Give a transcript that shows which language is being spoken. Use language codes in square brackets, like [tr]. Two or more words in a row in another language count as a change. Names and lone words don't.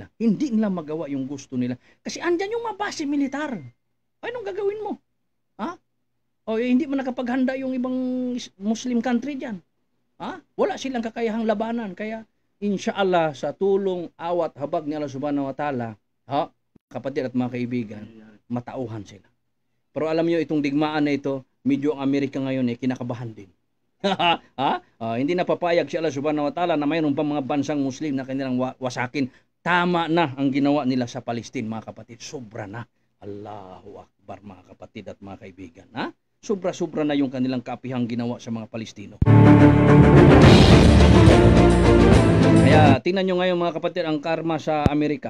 [tl] Hindi nila magawa yung gusto nila. Kasi andyan yung mga base militar. Anong gagawin mo? Ha? O hindi mo nakapaghanda yung ibang [en] Muslim country [tl] dyan. Ha? Wala silang kakayahang labanan. Kaya, inshallah, sa tulong, awat, habag ni [ar] الله سبحانه وتعالى, [tl] kapatid at mga kaibigan, matauhan sila. Pero alam nyo, itong digmaan na ito, medyo ang Amerika ngayon kinakabahan din. Hindi na papayag si [ar] الله سبحانه وتعالى [tl] na mayroon pa mga bansang Muslim na kanilang wasakin. Tama na ang ginawa nila sa Palestine, mga kapatid. Sobra na. [ar] الله أكبر, [tl] mga kapatid at mga kaibigan. Sobra-sobra na yung kanilang kaapihang ginawa sa mga Palestino. Kaya tingnan nyo ngayon, mga kapatid, ang karma sa Amerika.